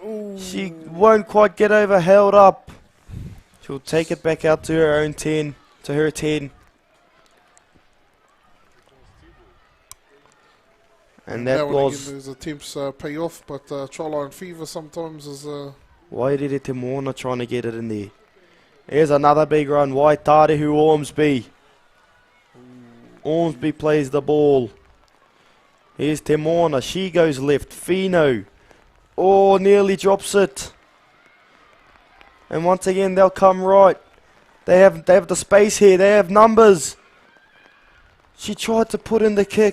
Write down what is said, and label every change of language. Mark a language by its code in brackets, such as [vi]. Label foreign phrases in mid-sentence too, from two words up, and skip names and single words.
[en] She won't quite get over, held up. She'll take it back out to her own 10, to her 10. And that now and was... again, those attempts pay off, but trial line fever sometimes is... Wairere Te Moana trying to get it in there. Here's another big run. Waitarehu Ormsby. Ormsby plays the ball. Here's Te Moana. She goes left. Fino. Oh, nearly drops it. And once again, they'll come right. They have the space here. They have numbers. She tried to put in the kick.